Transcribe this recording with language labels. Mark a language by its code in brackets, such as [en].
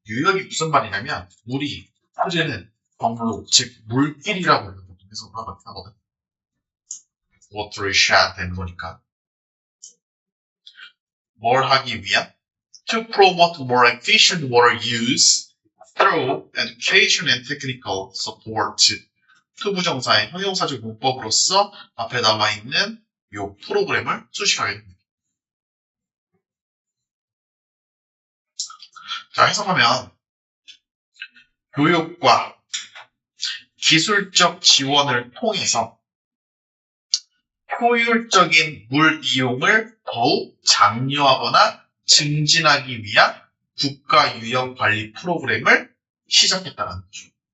[ko] 유역이 무슨 말이냐면 물이 흐르는 경로, 즉 물길이라고 해석하거든. watershed 되는 거니까. 뭘 하기 위한? [en] To promote more efficient water use through education and technical support. [ko] 투부정사의 형용사적 문법으로서 앞에 나와 있는 이 프로그램을 수식하게 됩니다. 자, 해석하면 교육과 기술적 지원을 통해서 효율적인 물 이용을 더욱 장려하거나 증진하기 위한 국가 유역 관리 프로그램을 시작했다는 거죠.